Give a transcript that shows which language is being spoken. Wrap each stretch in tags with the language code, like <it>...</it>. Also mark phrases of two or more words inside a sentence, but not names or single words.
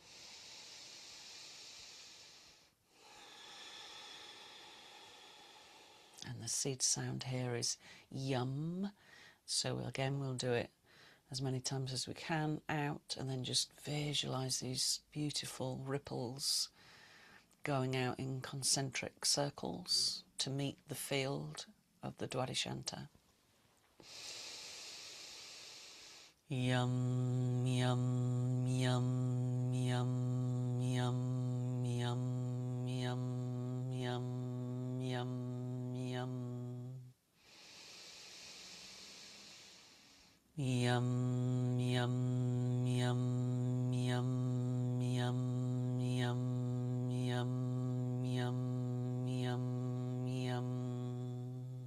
<en>And the seed sound here is yum. So again, we'll do it as many times as we can, out, and then just visualize these beautiful ripples going out in concentric circles to meet the field of the Dwadishanta. Yum, yum, yum, yum, yum, yum, yum, yum, yum, yum. Yum, yum, yum, yum, yum, yum, yum, yum, yum, yum.</en>